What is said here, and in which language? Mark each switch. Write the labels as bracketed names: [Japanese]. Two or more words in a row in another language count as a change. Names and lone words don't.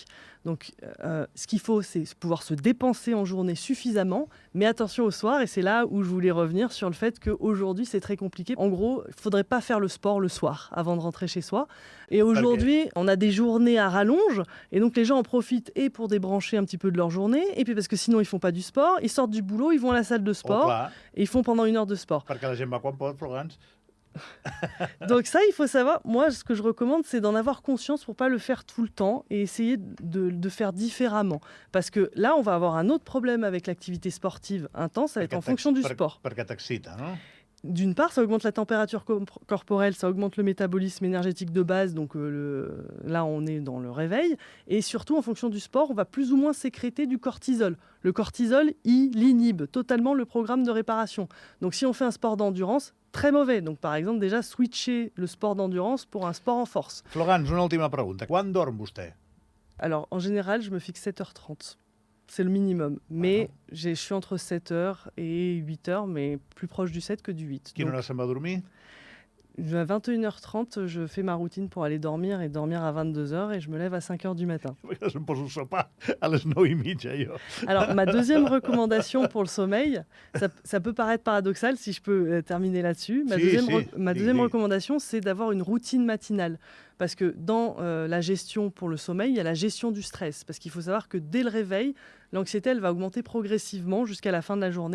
[French] Donc, ce qu'il faut, c'est pouvoir se dépenser en journée suffisamment, mais attention au soir, et c'est là où je voulais revenir sur le fait qu'aujourd'hui, c'est très compliqué. En gros, il ne faudrait pas faire le sport le soir avant de rentrer chez soi. Et aujourd'hui, on a des journées à rallonge, et donc les gens en profitent et pour débrancher un petit peu de leur journée, et puis parce que sinon, ils ne font pas du sport, ils sortent du boulot, ils vont à la salle de sport, et ils font pendant 1 heure de sport. [Catalan] Perquè la gent va quan pot, Florence. [French] Donc ça, il faut savoir, moi, ce que je recommande, c'est d'en avoir conscience pour pas le faire tout le temps et essayer de faire différemment. Parce que là, on va avoir un autre problème avec l'activité sportive intense, ça va être en fonction du sport. [Catalan] Perquè t'excita, no? [French] D'une part, ça augmente la température corporelle, ça augmente le métabolisme énergétique de base, donc là on est dans le réveil. Et surtout, en fonction du sport, on va plus ou moins sécréter du cortisol. Le cortisol, il inhibe totalement le programme de réparation. Donc si on fait un sport d'endurance, très mauvais. Donc par exemple, déjà switcher le sport d'endurance pour un sport en force. [Catalan] Florence, una última pregunta. Quan dorm vostè? [French] Alors en général, je me fixe 7h30. C'est le minimum. Mais je suis entre 7h et 8h, mais plus proche du 7 que du 8. [Catalan] Quina hora se'n va dormir? [French] À 21h30, je fais ma routine pour aller dormir et dormir à 22h et je me lève à 5h du matin. [Catalan] Perquè em poso a sopar a les 9:30, jo. [French] Alors, ma deuxième recommandation pour le sommeil, ça peut paraître paradoxal si je peux terminer là-dessus. Ma deuxième recommandation, c'est d'avoir une routine matinale. Parce que dans la gestion pour le sommeil, il y a la gestion du stress. Parce qu'il faut savoir que dès le réveil, l'anxiété, elle va augmenter progressivement jusqu'à la fin de la journée.